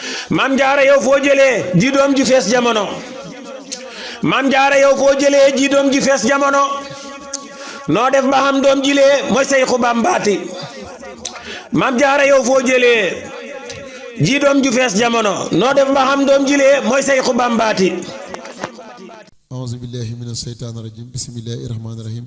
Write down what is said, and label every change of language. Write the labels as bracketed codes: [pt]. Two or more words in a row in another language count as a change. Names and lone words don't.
[wo] Maam Jaara yow foo jëlee ji doom ju fees jamono? Maam Jaara yow foo jëlee ji doom ju fees jamono? Noo def ba xam doom jilee mooy Sayxu Bambaati? Maam Jaara yow foo jëlee ji doom ju fees jamono? Noo def ba xam doom jilee mooy Sayxu Bambaati? [ar] أعوذ بالله من الشيطان الرجيم. بسم الله الرحمن الرحيم.